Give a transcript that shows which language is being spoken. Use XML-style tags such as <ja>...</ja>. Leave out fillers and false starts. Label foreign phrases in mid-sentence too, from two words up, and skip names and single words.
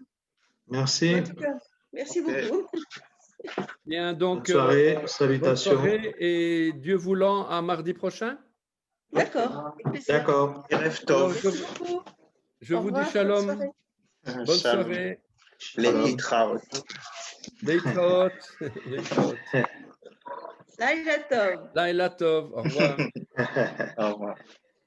<fr>Merci. En tout cas, merci beaucoup. Bien, Bonne donc, soirée, bonne salutations. soirée et Dieu voulant, à mardi prochain. D'accord. Avec plaisir. D'accord. Alors, Merci beaucoup. je Au vous dis revoir, bonne shalom. soirée. Bonne soirée.</fr> <he>להתראות. להתראות. להתראות. לילה טוב. לילה טוב.</he> <fr>Au revoir. au revoir.</fr>